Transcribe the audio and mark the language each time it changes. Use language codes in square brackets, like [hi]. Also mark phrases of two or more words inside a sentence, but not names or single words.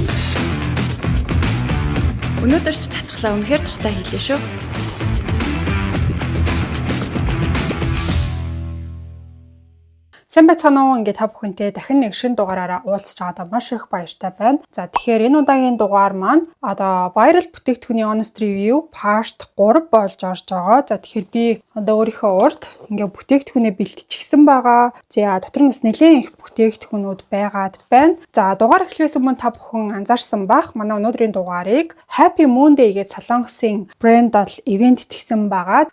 [mn] Өнөөдөр ч тасглаа үнэхээр тухтай хийлээ шүү. Сайн байцгаана уу, ингээд та бүхэнтэй дахин нэг шинэ дугаараараа уулзч байгаадаа маш их баяртай байна. За тэгэхээр энэ удаагийн дугаар маань viral бүтээгдэхүүний [en] honest review part 3 [mn] болж орж байгаа. За тэгэхээр би өөрийнхөө урд ингээд бүтээгдэхүүнээ бэлтчихсэн байгаа. За дотор нь бас нэлээд их бүтээгдэхүүнүүд байгаад байна. За дугаар эхлэхээс өмнө та бүхэн анзаарсан бах. Манай өнөөдрийн дугаарыг Happy Moon Day гэж Солонгосын брэнд ивент тэгсэн байгаа.